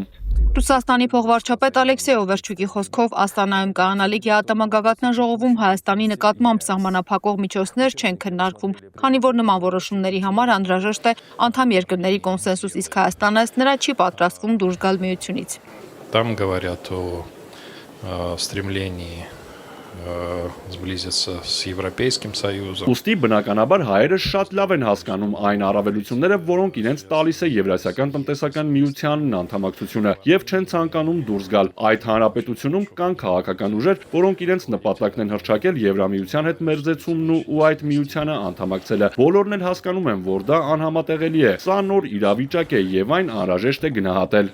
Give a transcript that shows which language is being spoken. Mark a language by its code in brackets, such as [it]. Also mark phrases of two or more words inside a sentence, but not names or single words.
[hy] Ռուսաստանի փոխվարչապետ Ալեքսեյ Օվերչուկի խոսքով Աստանայում կայանալիք ԵԱՏՄ գագաթնաժողովում Հայաստանի նկատմամբ սահմանափակող միջոցներ չեն քննարկվում, քանի որ նման որոշումների համար անհրաժեշտ է անդամ երկրների կոնսենսուս, իսկ Հայաստանը ըստ նրա չի պատրաստվում դուրս գալ միությունից։ [ru] там говорят о стремлении сблизиться с Европейским Союзом. [hy] Ուստի բնականաբար հայերը շատ լավ են հասկանում այն առավելությունները, որոնք իրենց տալիս է Եվրասիական տնտեսական միությանն անդամակցությունը եւ չեն ցանկանում դուրս գալ։ Այդ հանրապետությունում կան քաղաքական ուժեր, որոնք իրենց նպատակն են հռչակել Եվրամիության հետ մերձեցումն ու այդ միությանը անդամակցելը։ Բոլորն էլ հասկանում են, որ դա անհամատեղելի է։ Սա նոր իրավիճակ է եւ այն անհրաժեշտ է գնահատել։